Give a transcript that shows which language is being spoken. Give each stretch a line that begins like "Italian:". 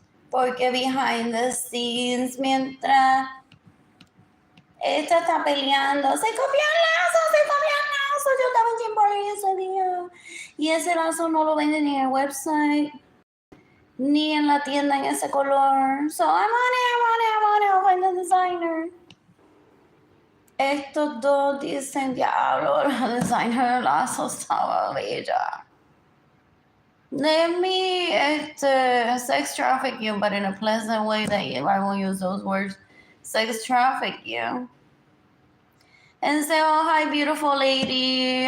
Spanish: Porque
English: behind the scenes,
Spanish: mientras esta está peleando, se copian lazos, yo estaba en Jamboree ese día, y ese lazo no lo venden ni en el website, ni en la tienda en ese color.
English: So I'm on it, I'll find the designer.
Spanish: Estos dos dicen, diablo, la designer del lazo estaba bella.
English: Let me sex traffic you, but in a pleasant way that I won't use those words. Sex traffic you. And say, oh, hi, beautiful lady.